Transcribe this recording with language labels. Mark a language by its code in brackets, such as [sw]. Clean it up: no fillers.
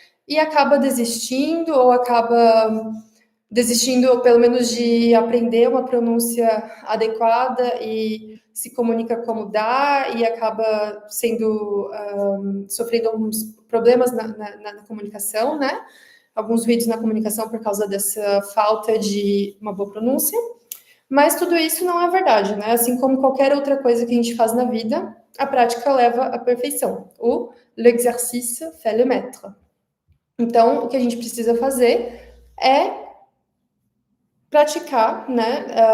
[pt] E acaba desistindo, ou acaba desistindo, ou pelo menos de aprender uma pronúncia adequada e se comunica como dá e acaba sendo sofrendo alguns problemas na comunicação, né? Alguns ruídos na comunicação por causa dessa falta de uma boa pronúncia. Mas tudo isso não é verdade, né? Assim como qualquer outra coisa que a gente faz na vida, a prática leva à perfeição. [fr] O l'exercice fait le maître. [pt] Então, o que a gente precisa fazer é praticar, né?